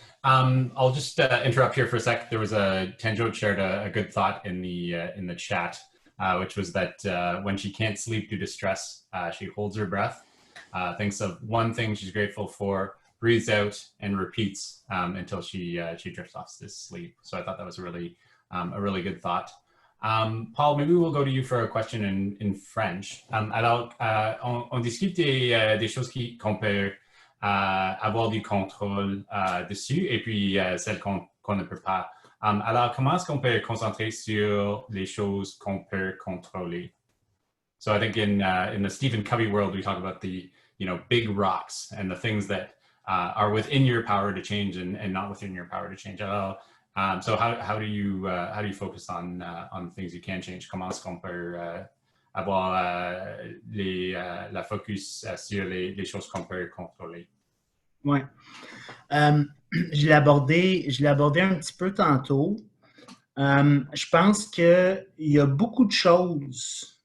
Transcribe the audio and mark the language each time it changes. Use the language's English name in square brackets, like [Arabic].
[English] I'll just interrupt here for a sec. There was Tanjo shared a good thought in the chat, which was that when she can't sleep due to stress, she holds her breath, thinks of one thing she's grateful for, breathes out, and repeats until she drifts off to sleep. So I thought that was a really good thought. Paul, maybe we'll go to you for a question in French. [French] Alors, on discute des choses qu'on peut avoir du contrôle dessus et puis celles qu'on ne peut pas. Alors, comment est-ce qu'on peut concentrer sur les choses qu'on peut contrôler? [English] So I think in the Stephen Covey world, we talk about the big rocks and the things that are within your power to change and not within your power to change. [French] Alors, [English] so how do you focus on things you can change? [French] Comment est-ce qu'on peut avoir la focus sur les choses qu'on peut contrôler? Oui. Je l'ai abordé un petit peu tantôt. Je pense qu'il y a beaucoup de choses.